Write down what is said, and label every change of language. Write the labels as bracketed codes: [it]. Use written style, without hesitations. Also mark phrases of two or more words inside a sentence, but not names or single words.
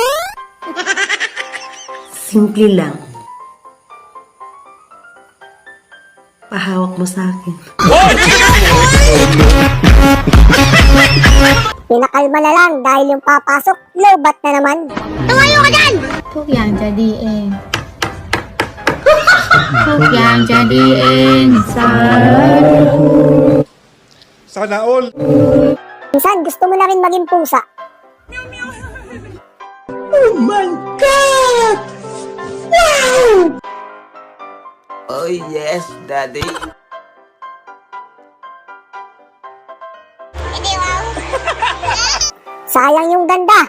[tl] Simple lang. Pahawak mo sa akin. Pinakalma na lang dahil yung papasok, lobat na naman. Tumayo ka dyan! [th] ทุกอย่างจะดีเอง ทุกอย่างจะดีเองสาธุ [tl] Sana all. Minsan gusto mo na rin maging pusa. [en] Oh my God! Wow! Oh yes, daddy. [tl] Sayang yung ganda.